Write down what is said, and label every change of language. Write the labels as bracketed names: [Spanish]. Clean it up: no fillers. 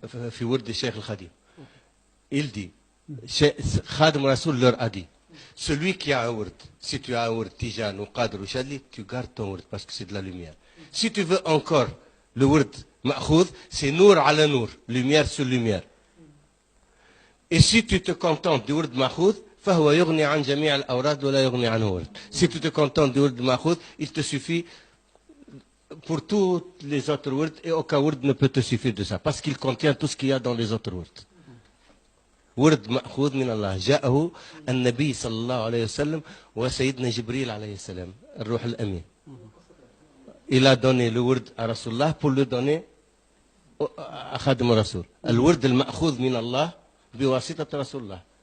[French] Fi Word de Cheikh al-Khadim. Il dit, Khadim Rasoul leur a dit, celui qui a un Word, si tu as un Word Tijan ou Qadr ou Shadli, tu gardes ton Word parce que c'est de la lumière. Si tu veux encore le Word Ma'khoud, c'est Nour ala Nour, lumière sur lumière. Et si tu te contentes du Word Ma'khoud, [Arabic] فهو يغني عن جميع الأوراد ولا يغني عنه ورد. [French] Si tu te contentes du Word Ma'khoud, il te suffit pour tous les autres words et aucun word ne peut te suffire de ça parce qu'il contient tout ce qu'il y a dans les autres words. [Arabic] ورد مأخوذ من الله جاءه النبي صلى الله عليه وسلم وسيدنا جبريل عليه السلام الروح الأمين. [French] Il a donné le word à Rasulullah pour le donner à Khadim Rasoul. [Arabic] الورد المأخوذ من الله بواسطة رسول الله.